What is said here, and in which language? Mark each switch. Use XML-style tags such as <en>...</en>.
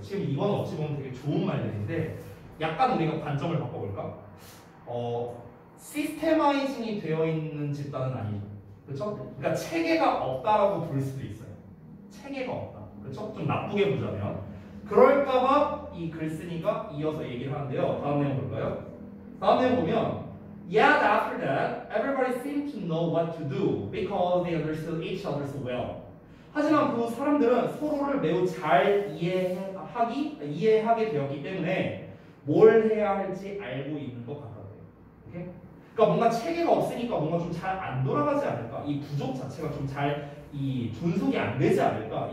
<ko>지금 이건 어찌 보면 되게 좋은 말들인데 약간 우리가 관점을 바꿔볼까? 시스테마이징이 되어 있는 집단은 아니죠. 그렇죠? 그러니까 체계가 없다라고 볼 수도 있어요. 체계가 없다. 그렇죠? 좀 나쁘게 보자면 그럴까봐 이 글쓴이가 이어서 얘기를 하는데요. 다음 내용 볼까요? 다음 내용 보면</ko> <en>Yet after that, everybody seemed to know what to do because they understood each other so well.</en> <ko>하지만 그 사람들은 서로를 매우 잘 이해하게 되었기 때문에 뭘 해야 할지 알고 있는 것 같아요. 오케이? 그러니까 뭔가 체계가 없으니까 뭔가 좀 잘 안 돌아가지 않을까? 이 부족 자체가 좀 잘 존속이 안 되지 않을까?</ko>